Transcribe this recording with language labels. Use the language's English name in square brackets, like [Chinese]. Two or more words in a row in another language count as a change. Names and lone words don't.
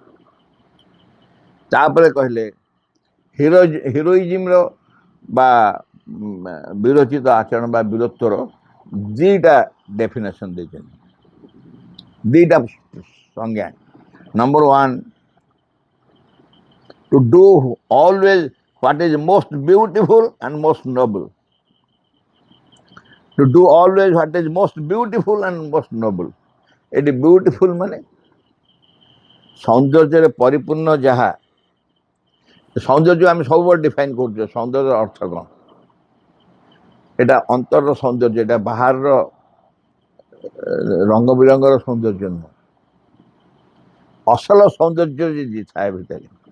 [Odia] ତାପରେ କହିଲେ ହିରୋଇଜିମ୍ର ବା ବୀରୋଚିତ ଆଚରଣ ବା ବୀରତ୍ୱର ଦୁଇଟା ଡେଫିନେସନ୍ ଦେଇଛନ୍ତି, ଦୁଇଟା ସଂଜ୍ଞା। [English] number one, to do always what is most beautiful and most noble. To do always what is most beautiful and most noble. [Odia] ଏଠି ବ୍ୟୁଟିଫୁଲ୍ ମାନେ ସୌନ୍ଦର୍ଯ୍ୟରେ ପରିପୂର୍ଣ୍ଣ ଯାହା। ସୌନ୍ଦର୍ଯ୍ୟ ଆମେ ସବୁବେଳେ ଡିଫାଇନ୍ କରୁଛେ, ସୌନ୍ଦର୍ଯ୍ୟର ଅର୍ଥ କ'ଣ? ଏଇଟା ଅନ୍ତରର ସୌନ୍ଦର୍ଯ୍ୟ, ଏଇଟା ବାହାରର ରଙ୍ଗ ବିରଙ୍ଗର ସୌନ୍ଦର୍ଯ୍ୟ ନୁହଁ, ଅସଲ ସୌନ୍ଦର୍ଯ୍ୟ ଯେ ଥାଏ ଭିତରେ।